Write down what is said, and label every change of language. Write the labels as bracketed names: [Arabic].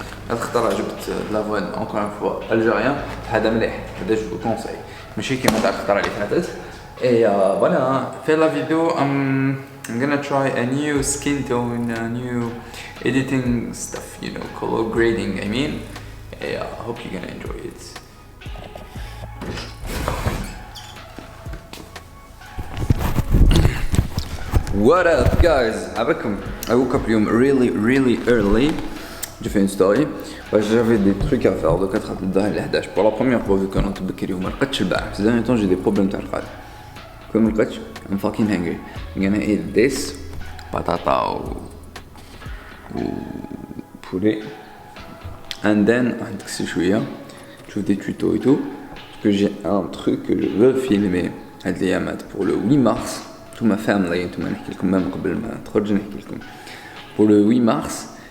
[Arabic] الخطرة جبت لافوان [French] encore une fois algérien. [Arabic] هذا مليح، هذا جو كونساي ماشي كيما تاع الخطرة اللي فاتت. [French] Et voilà, [Arabic] في [French] la vidéo [English] I'm gonna try a new skin tone, a new editing stuff, you know, color grading I mean. [French] Et [English] I hope you're gonna enjoy it. What up guys? [Arabic] عباكم [English] I woke up [Arabic] اليوم [English] really early. [French] J'ai fait une story, j'avais des trucs à faire de 4 à 11 pour la première fois vu qu'on a tout [Arabic] بكري وما لقيتش البارح. [French] Ces derniers temps j'ai des problèmes [Arabic] تاع القلب. كون ما لقيتش [English] I'm fucking hungry. I'm gonna eat this patata [French] و poulet [English] and then [Arabic] عندك شوية تشوف [French] des tutos et tout parce que j'ai un truc que je veux filmer [Arabic] هاد الأيامات [French] pour le 8 mars. Toute ma famille [Arabic] انتوما نحكي لكم [French] même [Arabic] قبل ما تخرج نحكي لكم [French] pour le 8 mars.